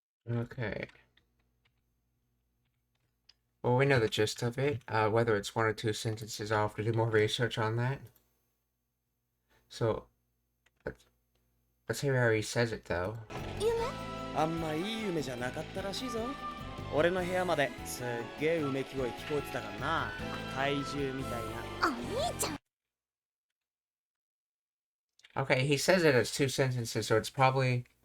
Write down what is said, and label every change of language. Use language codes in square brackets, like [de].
[en] Okay. Well, we know the gist of it. Whether it's one or two sentences, I'll have to do more research on that. So, let's hear how he says it, though. [ja] あんまいい夢じゃなかったらしいぞ。俺の部屋まですっげえうめき声聞こえてたからな。怪獣みたいな。お兄ちゃん。 [en] Okay, he says it as two sentences, so it's probably